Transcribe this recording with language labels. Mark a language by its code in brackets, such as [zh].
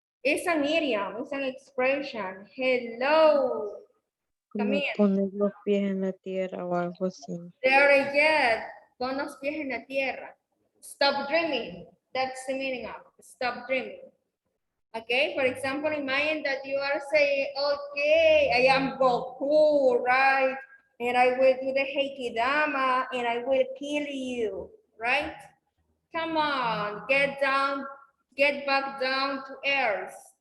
[en] It's an idiom, it's an expression. Hello. Come [es] Como [en] in. [es] poner los pies en la tierra o algo así. [en] Very good. [es] Pon los pies en la tierra. [en] Stop dreaming. That's the meaning of stop dreaming. Okay, for example, imagine that you are saying, okay, I am Goku, right? And I will do the Heikidama and I will kill you, right? Come on, get down, get back down to earth.